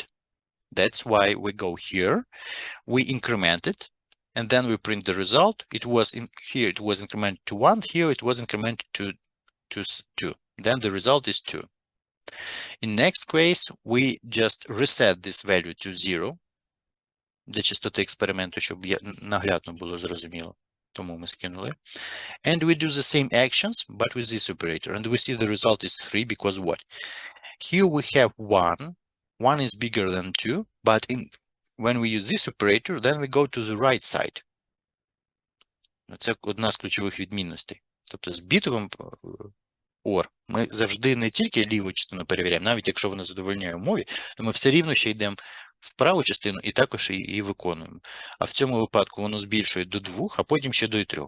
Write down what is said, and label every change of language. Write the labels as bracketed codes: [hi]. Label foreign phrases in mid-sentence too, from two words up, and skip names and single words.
[en] That's why we go here, we increment it, and then we print the result. It was in here, it was incremented to 1, here it was incremented to 2. Then the result is 2. In next case, we just reset this value to 0. [uk] Для чистоти експерименту, щоб наглядно було зрозуміло. Тому ми скинули. [en] And we do the same actions, but with this operator. And we see the result is 3 because what? Here we have 1. 1 is bigger than 2, but when we use this operator, then we go to the right side. [uk] Це одна з ключових відмінностей. Тобто з бітовим OR ми завжди не тільки ліву частину перевіряємо, навіть якщо вона задовольняє умові, то ми все рівно ще йдемо в праву частину і також її виконуємо. А в цьому випадку воно збільшує до 2, а потім ще до 3.